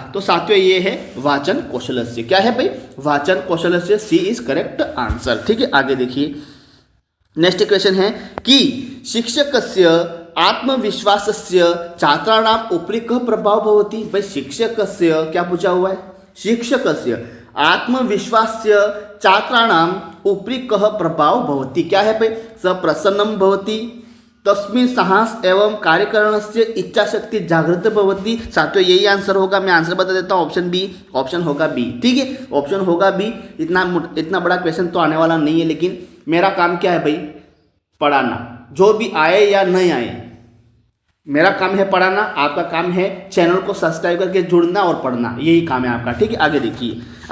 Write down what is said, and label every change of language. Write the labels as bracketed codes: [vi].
[hi] तो साथियों ये है वाचन कौशल से। क्या है भाई? वाचन कौशल से, [en] C is correct answer, [hi] ठीक है। आगे देखिए नेक्स्ट क्वेश्चन है कि [sa] शिक्षकस्य आत्मविश्वासस्य छात्राणाम उपरि कः प्रभाव भवति। [hi] भाई शिक्षकस्य क्या पूछा हुआ है? [sa] शिक्षकस्य आत्मविश्वास्य छात्राणाम उपरि कः प्रभाव भवति। [hi] क्या है भाई? [sa] स प्रसन्नं भवति, तस्मिन् साहस एवं कार्यकरणस्य इच्छाशक्ति जागृत भवति। [hi] साथियों यही आंसर होगा। मैं आंसर बता देता हूँ, ऑप्शन होगा बी, ठीक है। ऑप्शन होगा बी। इतना बड़ा क्वेश्चन तो आने वाला नहीं है, लेकिन मेरा काम क्या है भाई? पढ़ाना, जो भी आए या नहीं आए मेरा काम है पढ़ाना। आपका काम है चैनल को सब्सक्राइब करके जुड़ना और पढ़ना, यही काम है आपका, ठीक है।